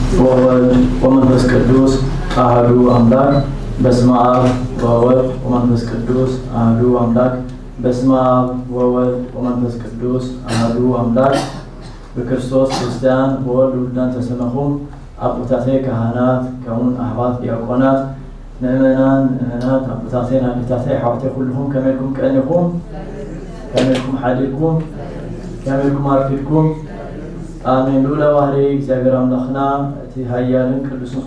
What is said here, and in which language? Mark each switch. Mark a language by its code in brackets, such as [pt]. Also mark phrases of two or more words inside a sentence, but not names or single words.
[gez] ወወልድ ወመንፈስ ቅዱስ አሐዱ አምላክ በስመ አብ ወወልድ ወመንፈስ ቅዱስ አሐዱ አምላክ በስመ አብ ወወልድ ወመንፈስ ቅዱስ አሐዱ አምላክ በክርስቶስ ክርስቲያን ወወልድ ውሉዳን ተሰመኹም [ti] አቡታቴ ካህናት ከውን አሕዋት ዲያቆናት ምእመናን ምእመናት አቡታቴ ናቢታቴ ሓውቴ ኩልኩም ከመይልኩም ቀኒኩም ከመይልኩም ሓዲልኩም ከመይልኩም አርፊድኩም አሜን። ሉለ ባህሪ እግዚአብሔር አምላክና እቲ ሃያልን ቅዱስን